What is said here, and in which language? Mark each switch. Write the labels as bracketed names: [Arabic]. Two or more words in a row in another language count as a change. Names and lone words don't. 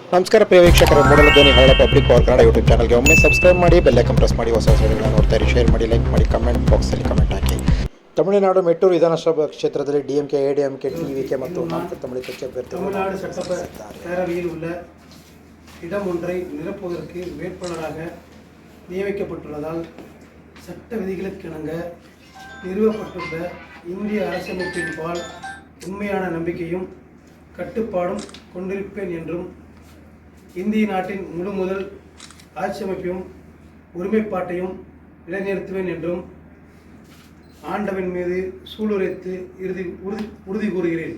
[Kannada] ನಮಸ್ಕಾರ ಪ್ರಿಯ ವೀಕ್ಷಕರೇ, ಮೂಡಲ ಧ್ವನಿ ಹಳ್ಳ ಪಬ್ಲಿಕ್ ಪವರ್ ಕನ್ನಡ ಯೂಟ್ಯೂಬ್ ಚಾನಲ್ಗೆ ಒಮ್ಮೆ ಸಬ್ಸ್ಕ್ರೈಬ್ ಮಾಡಿ, [English] bell icon press [Kannada] ಮಾಡಿ, ಹೊಸ ವಿಡಿಯೋಗಳನ್ನು ನೋಡ್ತಾರೆ, ಶೇರ್ ಮಾಡಿ, ಲೈಕ್ ಮಾಡಿ, ಕಮೆಂಟ್ ಬಾಕ್ಸಲ್ಲಿ ಕಮೆಂಟ್ ಹಾಕಿ. ತಮಿಳುನಾಡು ಮೆಟ್ಟೂರು ವಿಧಾನಸಭಾ ಕ್ಷೇತ್ರದಲ್ಲಿ ಡಿಎಂಕೆ, ಎಡಿಎಂಕೆ, ಟಿವಿಕೆ ಮತ್ತು நாம் தமிழர் கட்சி அபேர்த்தி [Tamil] தமிழ்நாடு சட்டப்பேரவையில் உள்ள இடம் ஒன்றை நிரப்புவதற்கு வேட்பாளராக நியமிக்கப்பட்டுள்ளதால் சட்ட விதிகளுக்கிணங்க நிறுவப்பட்டுள்ள இந்திய அரசியலமைப்பின் பால் உண்மையான நம்பிக்கையும் கட்டுப்பாடும் கொண்டிருப்பேன் என்றும் இந்திய நாட்டின் முழு முதல் ஆட்சியமைப்பையும் ஒருமைப்பாட்டையும் நிலைநிறுத்துவேன் என்றும் ஆண்டவன் மீது சூளுரைத்து உறுதி கூறுகிறேன்.